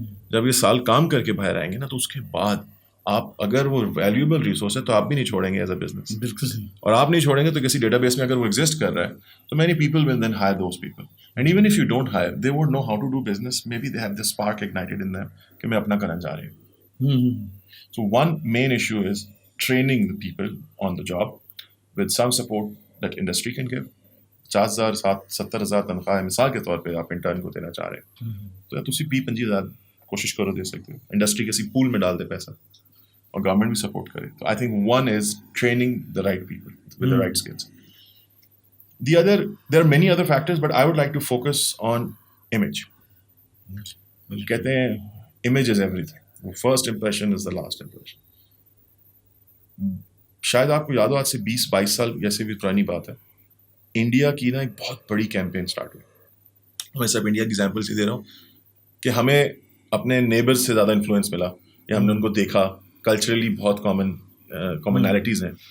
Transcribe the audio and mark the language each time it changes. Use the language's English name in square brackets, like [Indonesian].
[Urdu] جب یہ سال کام کر کے باہر آئیں گے نا, تو اس کے بعد آپ اگر وہ ویلیوبل ریسورس ہے تو آپ بھی نہیں چھوڑیں گے [English] As a business. [Urdu] بالکل صحیح. اور آپ نہیں چھوڑیں گے تو کسی ڈیٹا بیس میں اگر وہ ایگزسٹ کر رہا ہے تو [English] many people will then hire those people, and even if you don't hire they would know how to do business, maybe they have this spark ignited in them [Urdu] کہ میں اپنا کرنا چاہ رہی ہوں. [English] So one main issue is training the people on the job with some support that industry can give. [Urdu] 50,000 70,000 تنخواہ ہے مثال کے طور پہ آپ انٹرن کو دینا چاہ رہے ہیں, تو تسی 20-25,000 کوشش کرو دے سکتے ہو. انڈسٹری کسی پول میں ڈال دے پیسہ اور گورنمنٹ بھی سپورٹ کرے. [English] تو I think one is training the right people with the right skills. The other, there are many other factors, but I would like to focus on image. [Urdu] کہتے ہیں [English] Image is every thing, first impression is the last impression. [Urdu] شاید آپ کو یاد ہو, آج سے 20-22 سال جیسے بھی پرانی بات ہے, انڈیا کی نا ایک بہت بڑی کیمپین اسٹارٹ ہوئی. میں سب انڈیا کی ایگزامپلس ہی دے رہا ہوں کہ ہمیں اپنے نیبرز سے زیادہ انفلوئنس ملا, یا ہم نے ان کو دیکھا, کلچرلی بہت کامنالٹیز ہیں.